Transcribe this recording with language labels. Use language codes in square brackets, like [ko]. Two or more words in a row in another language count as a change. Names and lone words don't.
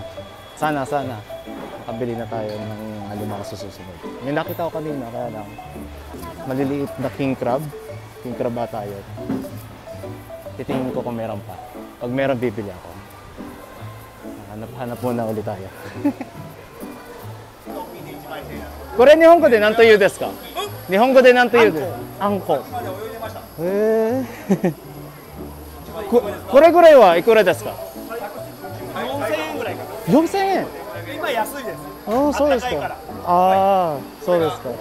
[tl] Sana. Makabili na tayo ng alimango sa susunod. May nakita ko kanina kaya lang. Maliliit na [en] king crab. King crab [tl] ba tayo? Titingin ko kung meron pa. Pag meron, bibili ako. hanap muna ulit tayo. [ja] これ日本語で何と言うですか？日本語で何と言うですか？あんこ。へえ。これぐらいはいくらですか？4000円ぐらいかな。4000円。今安いです。ああ、そうですか。ああ、そうですか。